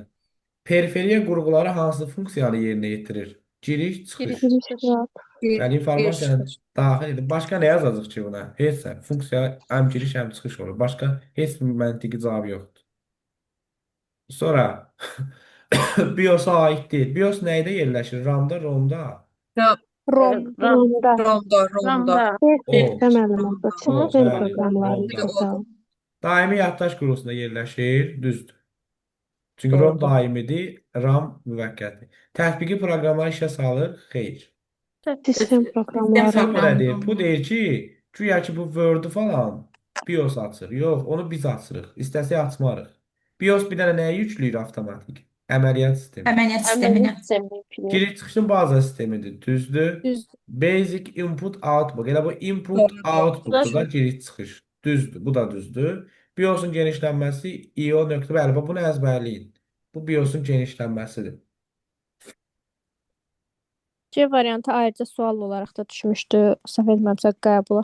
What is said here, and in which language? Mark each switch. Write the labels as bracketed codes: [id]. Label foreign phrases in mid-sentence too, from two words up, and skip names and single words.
[az] Periferiya qurğuları hansı funksiyanı yerinə yetirir? Giriş, çıxış. Yəni informasiyanı daxil edin. Başqa nə yazacaq ki buna? Heç nə. Funksiya həm giriş, həm çıxış olur. Başqa heç bir məntiqi cavab yoxdur. Sonra BIOS-a aid deyil. BIOS nəydə yerləşir? RAM-da, ROM-da? ROM-da. RAM-da. Sistem daimi yaddaş qurğusunda yerləşir, düzdür. Çünki ROM daimidir, RAM müvəqqəti. Tətbiqi proqramları işə salır, xeyr. Sistem proqramları. Bu nə deyir? Bu deyir ki, güya ki bu Word-ü falan BIOS açır. Yox, onu biz açırıq. İstəsək açmarıq. BIOS bir dənə nəyə yükləyir avtomatik? Əməliyyat sistemi. Əməliyyat sisteminə. Giriş çıxışın baza sistemidir, düzdür. [en] Basic input output. [az] Elə bu [en] input output- [az] dur da giriş çıxış. Düzdür, bu da düzdür. BIOS-un genişlənməsi IO nöqtə. Bəli, bunu əzbərləyin. Bu BIOS-un genişlənməsidir. C variantı ayrıca sual olaraq da düşmüşdü. Səhv etmirəmsə qəbula.